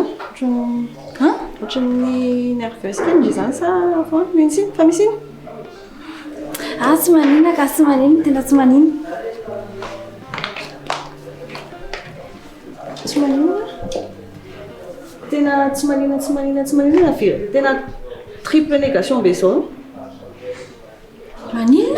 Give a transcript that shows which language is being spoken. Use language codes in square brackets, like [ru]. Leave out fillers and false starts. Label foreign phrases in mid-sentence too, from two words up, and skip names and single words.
[fr] Hein? Tu es nerveuse, Ndji, ça? Médecine, famille? [mg] Ah, tsy manina ka tsy manina, tena tsy manina. Tsy manina? tena tsy manina firy tena [fr] triple négation [mg] be zao maninona